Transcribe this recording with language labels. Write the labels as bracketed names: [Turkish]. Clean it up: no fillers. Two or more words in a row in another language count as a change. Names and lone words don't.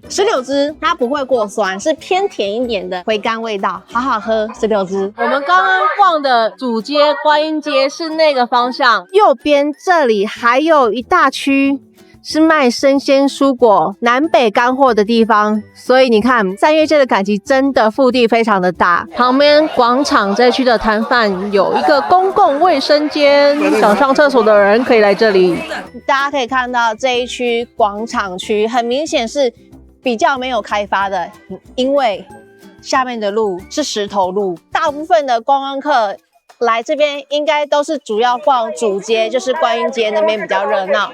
[Chinese] 石榴汁它不會過酸，是偏甜一點的回甘味道，好好喝。石榴汁。我們剛剛逛的主街觀音街是那個方向，右邊這裡還有一大區是賣生鮮蔬果、南北乾貨的地方，所以你看三月街的趕集真的腹地非常的大。旁邊廣場這區的攤販有一個公共衛生間，想上廁所的人可以來這裡。大家可以看到這一區廣場區很明顯是比較沒有開發的，因為下面的路是石頭路，大部分的觀光客來這邊應該都是主要逛主街，就是觀音街那邊比較熱鬧。